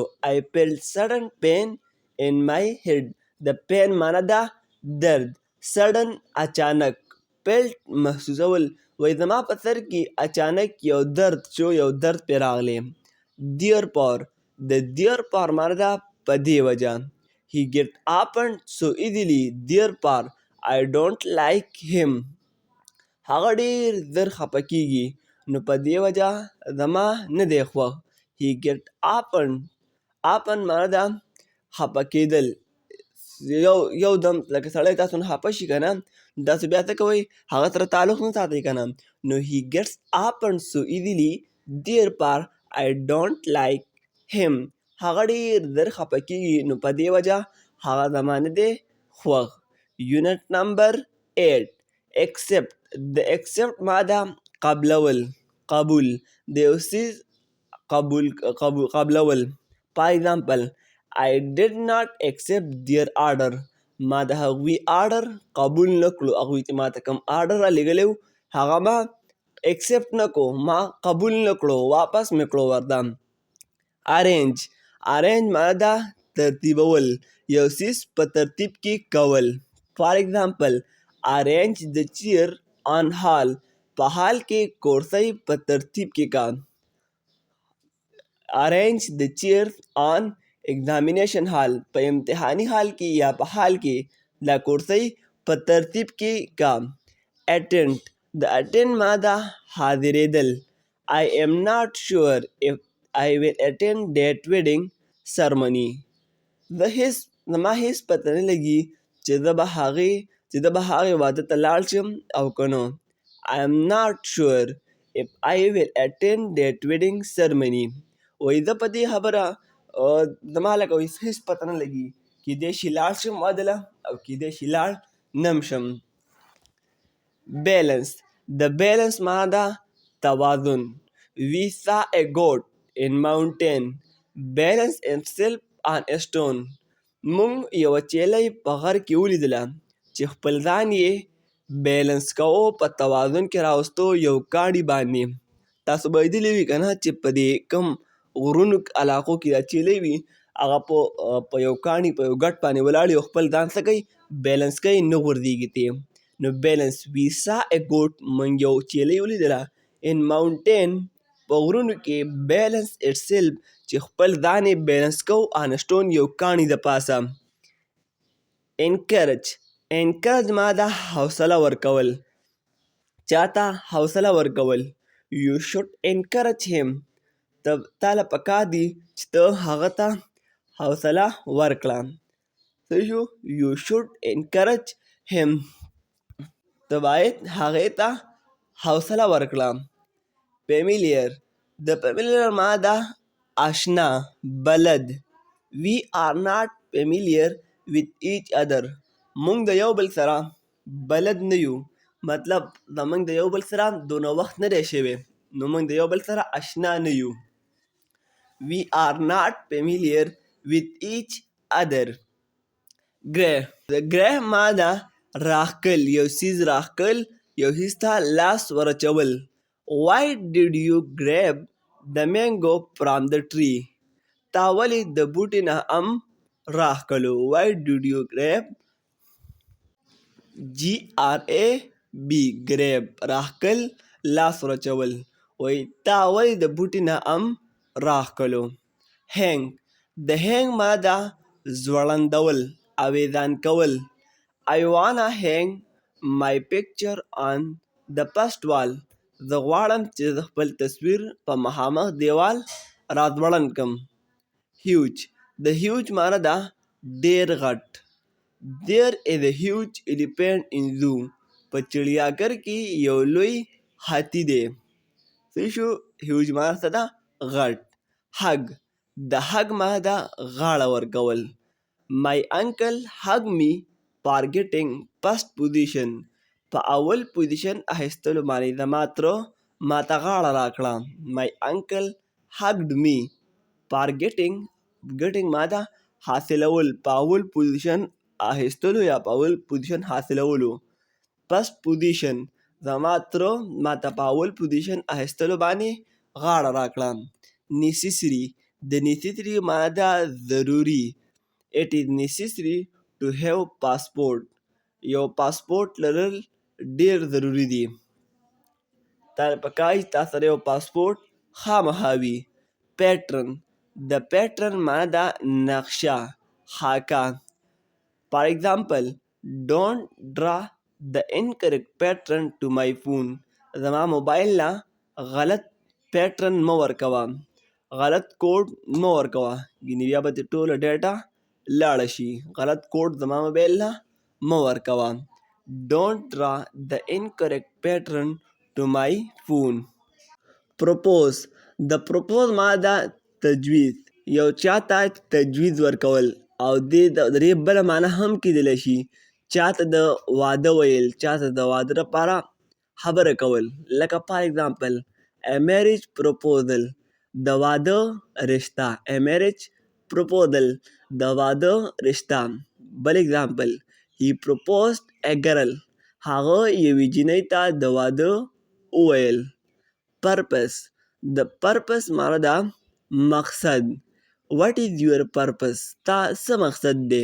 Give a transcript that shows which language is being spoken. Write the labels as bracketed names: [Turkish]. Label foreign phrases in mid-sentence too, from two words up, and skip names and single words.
[English] I felt sudden pain in my head. [Pashto] د pain معنی ده درد. sudden اچانک. felt محسوسول، وایي زما په سر کې اچانک یو درد شو، یو درد پرې راغلی. therefore، د therefore معنی ده په دې وجه. [English] he get happened so easily. therefore I don't like him. [Pashto] هغه ډېر زر خفه کېږي نو په دې وجه زما نه دی خوښ. [English] he get happened. happen [Pashto] معنی ده خفه کېدل. یو دم لکه سړی تاسو نه خفه شي که نه، تاسو بیا څه کوئ؟ هغه سره تعلق نه ساتئ که نه. [English] نو he gets happened so easily. therefore I don't like him. [Pashto] هغه ډېر زر خفه کېږي نو په دې وجه هغه زما نه دی خوښ. [English] unit number 8 accept. [Pashto] د accept ماده قبلول، قبول، د یو څیز قبلول. [English] for example, I did not accept their order. [Pashto] ما د هغوی آرډر قبول نه کړو. هغوی چې ما ته کوم آرډر را لېږلی و هغه ما accept نه کړو، ما قبول نه کړو، واپس مې کړو ورته. [English] arrange. arrange [Pashto] معنی ده ترتیبول، یو څیز په ترتیب کې کول. [English] for example, arrange the chair on hall. [Pashto] په حال کې کرسۍ په ترتیب کې کا. [English] arrange the chairs on examination hall [Pashto] په امتحاني حال کې یا په حال کې د کورسۍ په ترتیب کې کا. اټینډ د اټینډ ماده حاضرېدل. [English] I am not sure if I will attend that wedding ceremony. [Pashto] زما هیڅ پته نه لګي چې زه به هغې واده ته لاړ شم او که نه. [English] I am not sure if I will attend that wedding ceremony. [Pashto] وایي زه په دې خبره زما لکه هیڅ پته نه لګي کیدای شي لاړ شم واده له او کیدای شي لاړ نه م شم. بیلنس د بیلنس ماده توازن. [English] We saw a goat in mountain balance himself on a stone. [Pashto] مونږ یوه چیلۍ په غر کې ولیدله چې خپل ځان یې بیلنس کوو په توازن کې راوستو یو کاڼي باندې. تاسو به لیدلي وي که نه چې په دې کوم غرونو علاقو کې دا چیلۍ وي هغه په یو کاڼي په یو ګټ باندې ولاړ او خپل ځان څه کوي بیلنس کوي نه غورځېږي ترې. نو [English] balance we saw a goat [Pashto] مونږ یو چیلۍ ولیدله [English] in mountain [Pashto] په غرونو کې [English] balance itself [Pashto] چې خپل ځان یې بیلنس کو [English] on stone [Pashto] یو کاڼي د پاسه. انکرج ماده حوصله ورکول. چاته حوصله ورکول. [English] You should encourage him. [Pashto] تاله پکار دي چې ته هغه ته حوصله ورکړه. [English] You should encourage him. [Pashto] ته باید هغې ته حوصله ورکړه. فیمیلیر د فیمیلیر ماده آشنا بلد. [English] We are not familiar with each other. [Pashto] مونږ د یو بل سره بلد نه یو. مطلب زمونږ د یو بل سره دونه وخت نه دی شوی نو مونږ د یو بل سره اشنا نه یو. [English] We are not familiar with each other. [Pashto] ګره ماده راښکل یو څیز راښکل یو څیز ته لاس ورچول. [English] Why did you grab the mango from the tree? [Pashto] تا ولې د بوټي نه راښکلو. [English] Why did you grab GRAB grab [Pashto] راښکل لاس ورچول. وایي تا ولې د بوټي نه راښکلو. هینګ د هینګ ماده ځوړندول اویزان کول. [English] I wanna hang my picture on the first wall. [Pashto] زه غواړم چې زه خپل تصویر په مخامخ دیوال راځوړند کړم. هیوج د هیوج معنی ده ډېر غټ. [English] There is a huge elephant in zoo. [Pashto] په چړیاګر کې یو لوی هاتي دی. هیوج معنی څه ده غټ. هګ د هګ معنی ده غاړه ورکول. [English] My uncle hugged me for getting first position. [Pashto] په اول پوزیشن اخیستلو باندې زما تره ماته غاړه راکړه. [English] My uncle hugged me for getting [Pashto] ماده حاصلول په اول پوزیشن اخیستلو یا په اول پوزیشن حاصلولو. [English] first position [Pashto] زما تره ماته په اول پوزیشن اخیستلو باندې غاړه راکړه. necessary د necessary ماده ضروري. [English] It is necessary to have passport. [Pashto] یو پاسپورت لرل ډیر ضروری دی. تا پکار تا سره یو پاسپورت خامخا وي. پیټرن د پیټرن معنی ده نقشه خاکه. [English] For example, don't draw the incorrect pattern to my phone. [Pashto] زما موبایل له غلط پیټرن مه ورکوه. غلط کوډ مه ورکوه ګینې بیا به دې ټوله ډیټا لاړه شي. غلط کوډ زما موبایل له مه ورکوه. [English] Don't draw the incorrect pattern to my phone. [Pashto] Propose د propose ماده تجویز. یو چاته تجویز ورکول او د دې بله معنی هم کیدلی شي چاته د واده ویل چاته د واده لپاره خبره کول. لکه [English] for example a marriage proposal [Pashto] د واده رشته. [English] a marriage proposal [Pashto] د واده رشته. بل ایگزامپل [English] he proposed a girl [Pashto] هغه یوې جینۍ ته د واده وویل. purpose د purpose معنی ده مقصد. [English] what is your purpose [Pashto] ستا څه مقصد دی.